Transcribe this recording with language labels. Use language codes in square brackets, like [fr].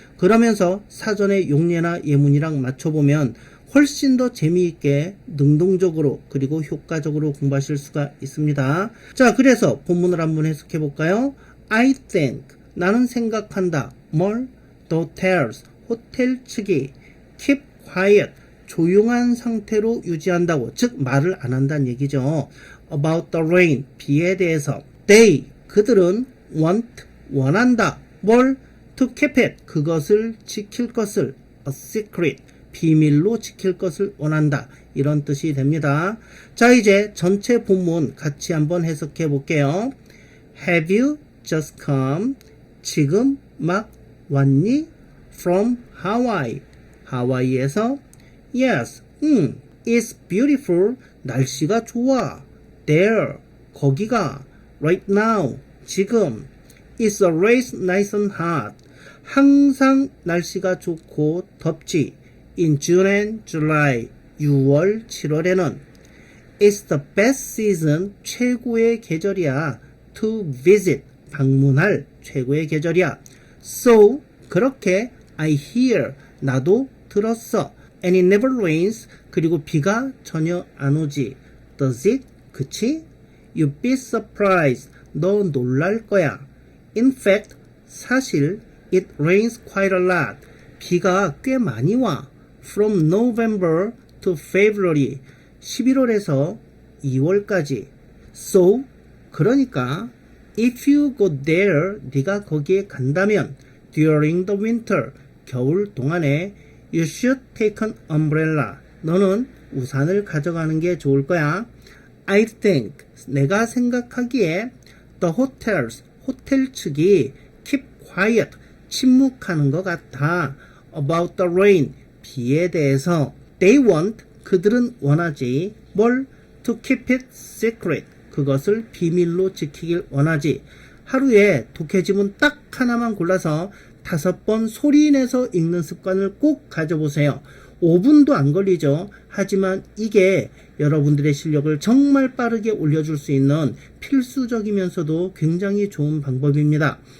[ko] 그러면서 사전의 용례나 예문이랑 맞춰보면 훨씬 더 재미있게 능동적으로 그리고 효과적으로 공부하실 수가 있습니다. 자, 그래서 본문을 한번 해석해 볼까요? [en] I think, [ko] 나는 생각한다. 뭘? [en] The hotels, [ko] 호텔 측이 [en] keep quiet, [ko] 조용한 상태로 유지한다고, 즉 말을 안 한다는 얘기죠. [en] About the rain, [ko] 비에 대해서. They, 그들은 want, 원한다. 뭘? [en] To keep it, [ko] 그것을 지킬 것을. [en] A secret, [ko] 비밀로 지킬 것을 원한다. 이런 뜻이 됩니다. 자, 이제 전체 본문 같이 한번 해석해 볼게요. [en] Have you just come? [ko] 지금 막 왔니? [en] From Hawaii. [ko] 하와이에서? [en] Yes. It's beautiful. [ko] 날씨가 좋아. [en] There. 거기가. Right now. 지금. It's always nice and hot. [ko] 항상 날씨가 좋고 덥지. [en] In June and July, 6월, 7월에는 It's the best season, [ko] 최고의 계절이야. [en] To visit, [ko] 방문할 최고의 계절이야. So, 그렇게 [en] I hear, [ko] 나도 들었어. [en] And it never rains, [ko] 그리고 비가 전혀 안 오지. [en] Does it? [ko] 그치? [en] You'd be surprised, [ko] 너 놀랄 거야. [en] In fact, 사실 it rains quite a lot, [ko] 비가 꽤 많이 와. [en] From November to February, [ko] 11월에서 2월까지. [en] So, [ko] 그러니까 [en] if you go there, [ko] 네가 거기에 간다면 [en] during the winter, [ko] 겨울 동안에 [en] you should take an umbrella. [ko] 너는 우산을 가져가는 게 좋을 거야. [en] I think, [ko] 내가 생각하기에 [en] the hotels, [ko] 호텔 측이 [en] keep quiet, [ko] 침묵하는 것 같아. [en] About the rain, [ko] 비에 대해서. [en] They want, [ko] 그들은 원하지. 뭘? [en] To keep it secret, [ko] 그것을 비밀로 지키길 원하지. 하루에 독해지문 딱 하나만 골라서 5번 소리내서 읽는 습관을 꼭 가져보세요. 5분도 안 걸리죠. 하지만 이게 여러분들의 실력을 정말 빠르게 올려줄 수 있는 필수적이면서도 굉장히 좋은 방법입니다.